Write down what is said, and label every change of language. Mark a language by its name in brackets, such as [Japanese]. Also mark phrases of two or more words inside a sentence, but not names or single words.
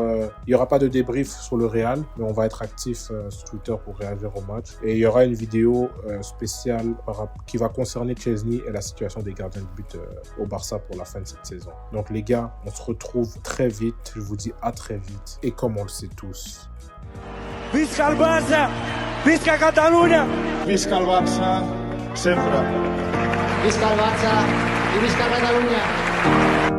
[French] il n'y aura pas de débrief sur le Real, mais on va être actif sur Twitter pour réagir au match. Et il y aura une vidéo spéciale qui va concerner Chesney et la situation des gardiens de but au Barça pour la fin de cette saison. Donc les gars, on se retrouve très vite. Je vous dis à très vite. Et comme on le sait tous... [Catalan] Visca el Barça! Visca Catalunya! Visca el Barça, sempre. Visca el Barça i visca Catalunya!